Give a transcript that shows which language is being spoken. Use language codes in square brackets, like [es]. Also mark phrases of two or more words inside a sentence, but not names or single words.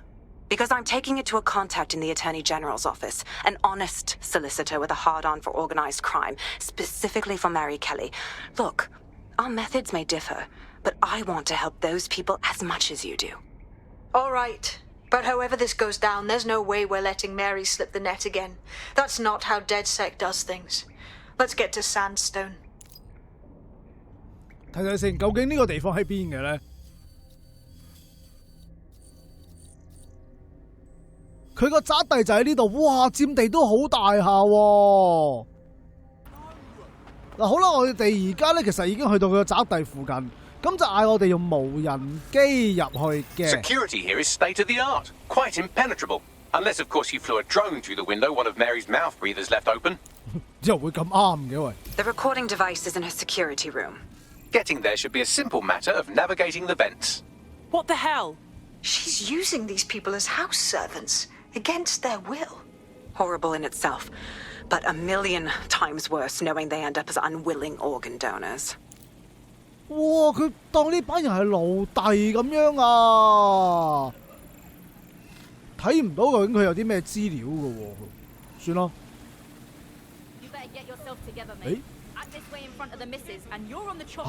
[en] Because I'm taking it to a contact in the Attorney General's office, an honest solicitor with a hard-on for organized crime, specifically for Mary Kelly. Look, our methods may differ, but I want to help those people as much as you do. All right. But however this goes down, there's no way we're letting Mary slip the net again. That's not how DedSec does things. Let's get to Sandstone. [yue] 睇睇先，究竟呢個地方喺邊嘅咧？佢個宅地就喺呢度，哇！佔地都好大下喎。嗱，好啦，我哋而家咧其實已經去到佢個宅地附近，咁就嗌我哋用無人機入去嘅。 [en] Security here is state of the art, quite impenetrable. Unless, of course, you flew a drone through the window one of Mary's mouth breathers left open. [yue] 又會咁啱嘅喂。 [en] The recording device is in her security room. Getting there should be a simple matter of navigating the vents. What the hell? She's using these people as house servants, against their will. Horrible in itself, but a million times worse knowing they end up as unwilling organ donors. [yue] 哇！佢當呢班人係奴隸咁樣啊！睇唔到究竟佢有啲咩資料嘅喎，算啦。誒？嚇！